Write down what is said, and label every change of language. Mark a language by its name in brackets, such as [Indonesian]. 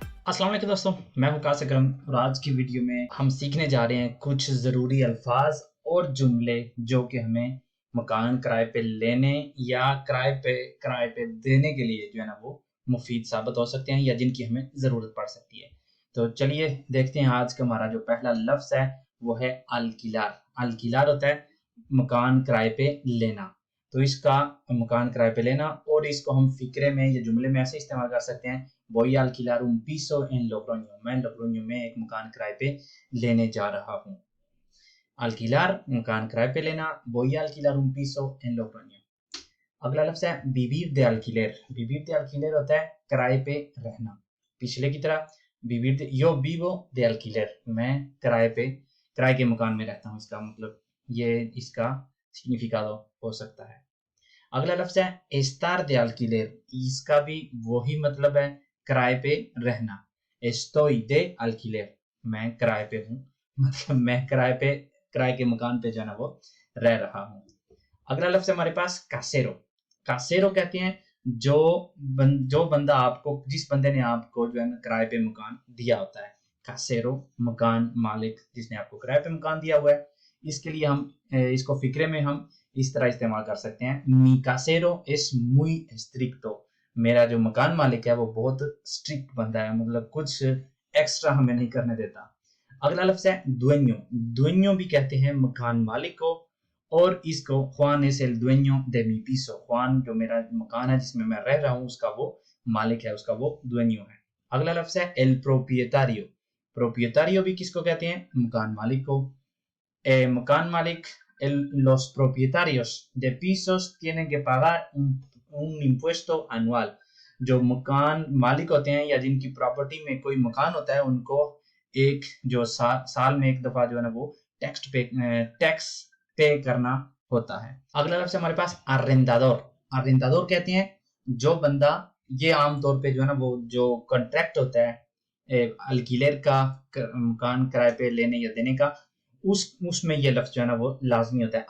[Hindi] अस्सलाम वालेकुम दोस्तों, मैं हूं कासिक अकरम और आज की वीडियो में हम सीखने जा रहे हैं कुछ ज़रूरी अल्फाज और जुमले जो कि हमें मकान किराए पे लेने या किराए पे देने के लिए जो है ना वो मुफीद साबित हो सकते हैं या जिनकी हमें ज़रूरत पड़ सकती है। तो चलिए देखते हैं आज का हमारा जो पहला लफ्ज़ है वो है अलकिलार। अलकिलार होता है मकान किराए पे लेना। तो इसका मकान किराए पे लेना और इसको हम फ़िक्रे में या जुमले में ऐसे इस्तेमाल कर सकते हैं। [Spanish] Voy a alquilar un piso en Logroño. [Hindi] मैं लोग्रोño में एक मकान किराए पे लेने जा रहा हूँ। alquilar मकान किराए पे लेना। [Spanish] Voy a alquilar un piso en Logroño. [Hindi] अगला लफ्ज़ है vivir de alquiler. vivir de alquiler होता है किराए पे रहना। पिछले की तरह [Spanish] yo vivo de alquiler. [Hindi] मैं किराए के मकान में रहता हूँ। इसका मतलब ये इसका सिग्निफिकाडो हो सकता है। अगला लफ्ज़ है estar de alquiler. इसका भी वही मतलब है किराए पे रहना। [Spanish] estoy de alquiler. [Hindi] मैं किराए पे हूँ, मतलब मैं किराए के मकान पे जो है ना वो रह रहा हूँ। अगला लफ्ज़ है हमारे पास कासेरो। कासेरो कहते हैं जो बंदा आपको जिस बंदे ने आपको जो है ना किराए पे मकान दिया होता है। कासेरो मकान मालिक जिसने आपको किराए पे मकान दिया हुआ है। इसके लिए हम इसको फिक्रे में हम इस तरह इस्तेमाल कर सकते हैं। [Spanish] मी कासेरो es muy estricto. [Hindi] मेरा जो मकान मालिक है वो बहुत स्ट्रिक्ट बंदा है, मतलब कुछ एक्स्ट्रा हमें नहीं करने देता। अगला लफ्ज़ है दुएño। दुएño भी कहते हैं मकान मालिक को और इसको [Spanish] Juan es el dueño de mi piso. [Hindi] Juan जो मेरा मकान है जिसमें मैं रह रहा हूँ उसका वो मालिक है, उसका वो dueño है। अगला लफ्ज़ है el propietario। propietario भी किसको कहते हैं? मकान मालिक को। मकान मालिक [Spanish] los propietarios de pisos tienen que pagar un impuesto anual. [Hindi] जो मकान मालिक होते हैं या जिनकी प्रॉपर्टी में कोई मकान होता है उनको एक जो साल में एक दफा जो है ना वो टैक्स पे करना होता है। अगला लफ्ज़ हमारे पास arrendador। arrendador कहते हैं जो बंदा, ये आमतौर पे जो है ना वो जो कॉन्ट्रैक्ट होता है अलकीलेर का मकान किराए पे लेने या देने का, उसमें ये लफ्ज़ जो है ना वो लाजमी होता है।